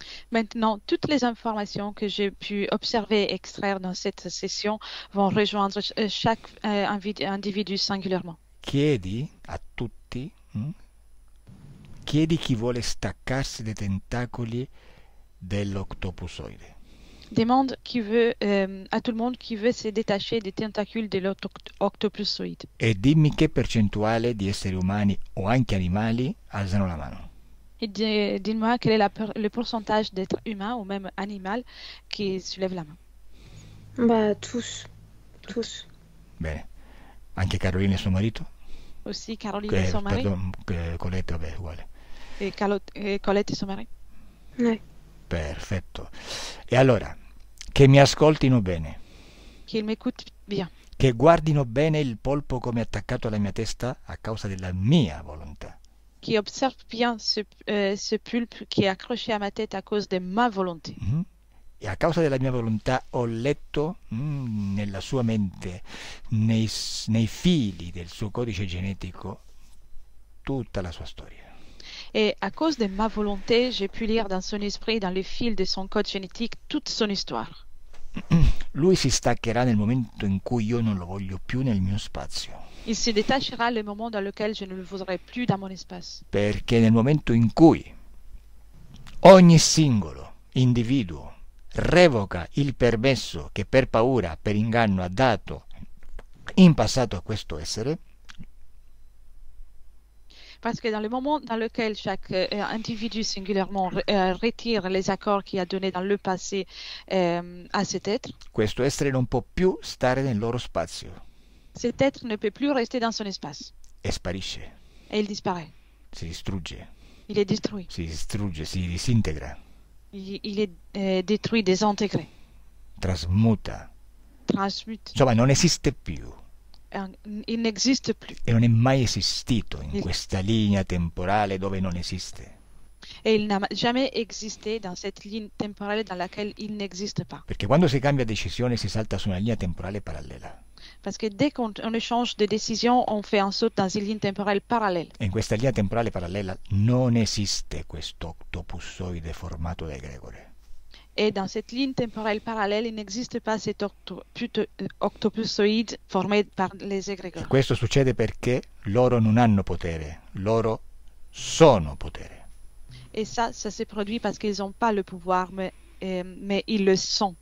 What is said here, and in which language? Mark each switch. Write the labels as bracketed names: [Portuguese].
[French] Maintenant, toutes les informations que j'ai pu observer et extraire dans cette session vont rejoindre chaque individu singulièrement. [Italian] Chiedi a tutti, chiedi chi vuole staccarsi dai tentacoli dell'octopusoide. [French] Demande à tout le monde qui veut se détacher des tentacules de l'octopussoïde. [Italian] E dimmi che percentuale di esseri umani o anche animali alzano la mano. [French] Et dis-moi quel est le pourcentage d'êtres humains ou même animal qui soulève la main. Tous. [Italian] Bene. Anche Carolina e suo marito? [French] Aussi Caroline et son mari. [Italian] Pardon, Colette, vabbè, uguale. [French] Et Colette et son mari. Ouais. [Italian] Perfetto. E allora, che mi ascoltino bene. [French] Qu'ils m'écoutent bien. [Italian] Che guardino bene il polpo come attaccato alla mia testa a causa della mia volontà. [French] Qui observe bien ce pulpe qui est accroché à ma tête à cause de ma volonté. [Italian] E a causa della mia volontà ho letto nella sua mente, nei fili del suo codice genetico, tutta la sua storia. [French] Et à cause de ma volonté, j'ai pu lire dans son esprit, dans les fils de son code génétique, toute son histoire. [Italian] Lui si staccherà nel momento in cui io non lo voglio più nel mio spazio. [French] Il se détachera le moment dans lequel je ne le voudrais plus dans mon espace. [Italian] Perché nel momento in cui ogni singolo individuo revoca il permesso che per paura, per inganno ha dato in passato a questo essere, [French] parce que dans le moment dans lequel chaque individu singulièrement retire les accords qu'il a donnés dans le passé à cet être, [Italian] questo essere non può più stare nel loro spazio. [French] Cet être ne peut plus rester dans son espace. [Italian] E sparisce. [French] Et il disparaît. [Italian] Si distrugge. [French] Il est détruit. [Italian] Si distrugge, si disintegra. [French] Il est détruit, désintégré. [Italian] Trasmuta. [French] Transmute. [Italian] Insomma, non esiste più. [French] Il n'existe plus. [Italian] E non è mai esistito in questa linea temporale dove non esiste. [French] Et il n'a jamais existé dans cette ligne temporelle dans laquelle il n'existe pas. [Italian] Perché quando si cambia decisione si salta su una linea temporale parallela. [French] Parce que dès qu'on échange de décision, on fait un saut dans une ligne temporelle parallèle. [Italian] E in questa linea temporale parallela non esiste questo octopussoide formato da egregore. [French] Et dans cette ligne temporelle parallèle, il n'existe pas cet octopussoïde formé par les égrégores. [Italian] E questo succede perché loro non hanno potere, loro sono potere. [French] Et ça se produit parce qu'ils n'ont pas le pouvoir, mais ils le sont.